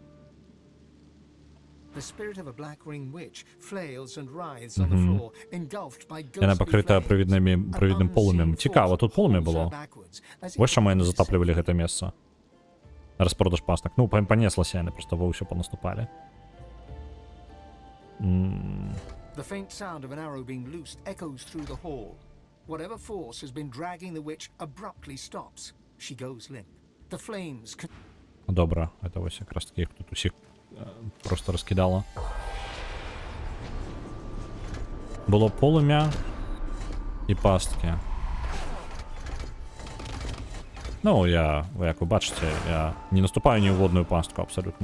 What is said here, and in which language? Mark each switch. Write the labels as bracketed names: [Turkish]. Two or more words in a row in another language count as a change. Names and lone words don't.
[Belarusian] Яна пакрыта прывідным полымем. Цікава, тут полымя было. Вось чаму яны затаплівалі гэта месца. Распродаж пастак. Ну, панеслася яны, проста ва ўсё панаступалі. [English] The faint sound of an arrow being loosed echoes through the hall. Whatever force has been dragging the witch abruptly stops. She goes limp. The flames... [Belarusian] Добра, это вось якраз таки тут усіх просто раскідала. Было полымя і пасткі. Ну, як вы бачыце, я не наступаю ні ў водную пастку абсолютно.